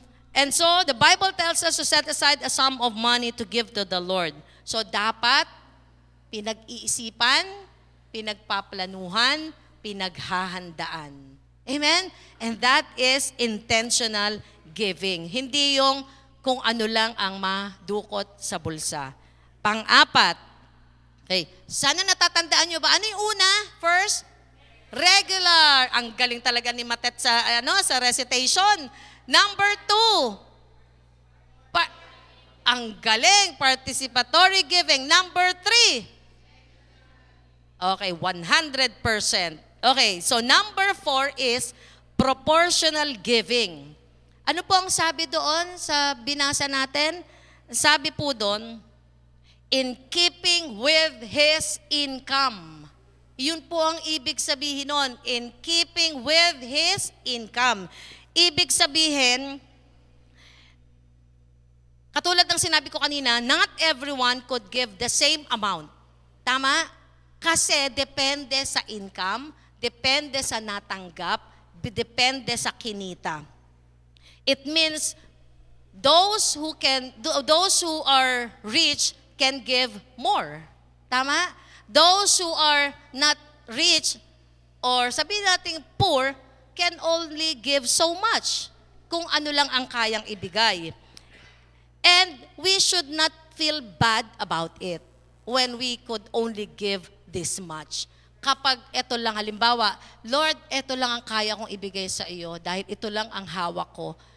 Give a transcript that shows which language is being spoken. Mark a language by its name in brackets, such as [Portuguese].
[English] And so, the Bible tells us to set aside a sum of money to give to the Lord. [Filipino] So, dapat pinag-iisipan, pinagpaplanuhan, pinaghahandaan. Amen? [English] And that is intentional giving. [Filipino] Hindi yung kung ano lang ang madukot sa bulsa. Pang-apat, okay, sana natatandaan nyo ba? Ano yung una? [English] First, regular. [Filipino] Ang galing talaga ni Matet sa recitation. [English] Number 2, [Filipino] ang galing, [English] participatory giving. Number 3, okay, 100%. Okay, so number 4 is proportional giving. [Filipino] Ano po ang sabi doon sa binasa natin? Sabi po doon, [English] in keeping with his income. [Filipino] Yun po ang ibig sabihin nun, [English] in keeping with his income. [Filipino] Ibig sabihin, katulad ng sinabi ko kanina, [English] not everyone could give the same amount. [Filipino] Tama? Kasi depende sa income, depende sa natanggap, depende sa kinita. [English] It means those who are rich can give more. Tama? Those who are not rich or [Filipino] sabihin natin [English] poor can only give so much [Filipino] kung ano lang ang kayang ibigay. [English] And we should not feel bad about it when we could only give this much. [Filipino] Kapag ito lang, halimbawa, Lord, ito lang ang kaya kong ibigay sa iyo dahil ito lang ang hawak ko.